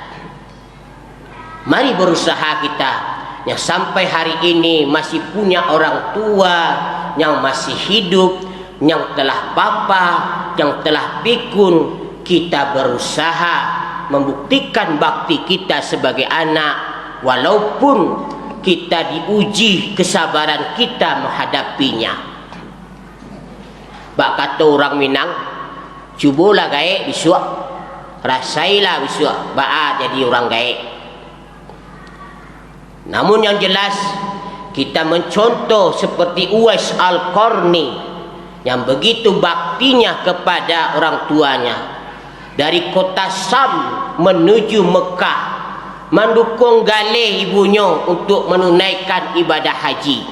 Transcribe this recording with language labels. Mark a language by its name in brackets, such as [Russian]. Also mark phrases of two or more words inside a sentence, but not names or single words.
[Indonesian] Mari berusaha kita yang sampai hari ini masih punya orang tua yang masih hidup, yang telah papa, yang telah pikun, kita berusaha membuktikan bakti kita sebagai anak, walaupun kita diuji kesabaran kita menghadapinya. [Minangkabau] Bak kata orang Minang, cubalah gaek bisuak, rasailah bisuak, bak jadi orang gaek. [Indonesian] Namun yang jelas kita mencontoh seperti Uwais Al-Qarni yang begitu baktinya kepada orang tuanya, dari kota Sam menuju Mekah, mendukung galih ibunya untuk menunaikan ibadah haji.